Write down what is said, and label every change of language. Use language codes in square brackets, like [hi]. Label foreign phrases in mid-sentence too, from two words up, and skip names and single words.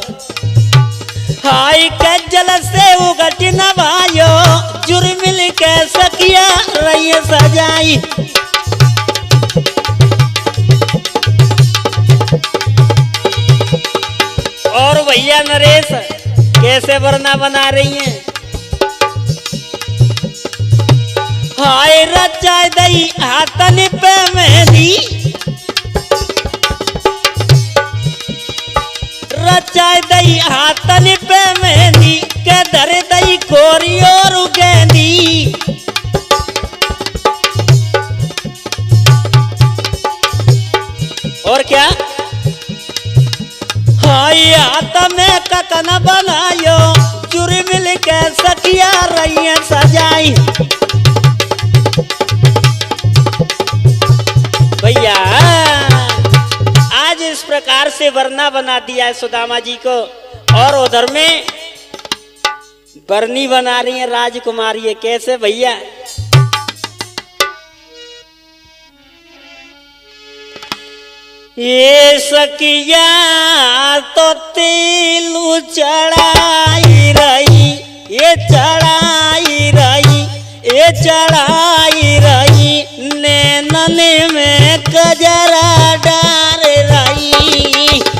[hi] हाय के जल से उगट नवायो, जुर्मिल के सखिया रही सजाई। और भैया नरेश कैसे वरना बना रही हैं। हाय रचाय दई हाथन पे मेहंदी, रचाय दई हाथन पे मेहंदी के धर दई कोरी और गेंदी। और क्या? हाय हाथ में ककन बनायो, चुरी मिल के सखिया रही सजाई। भैया आज इस प्रकार से वरना बना दिया है सुदामा जी को। और उधर में बरनी बना रही है राजकुमारी है। कैसे भैया? ये सखिया तो तिल चढ़ाई रही, ये चढ़ाई रही, ये चढ़ाई रही, नैनन में कजरा डार रही।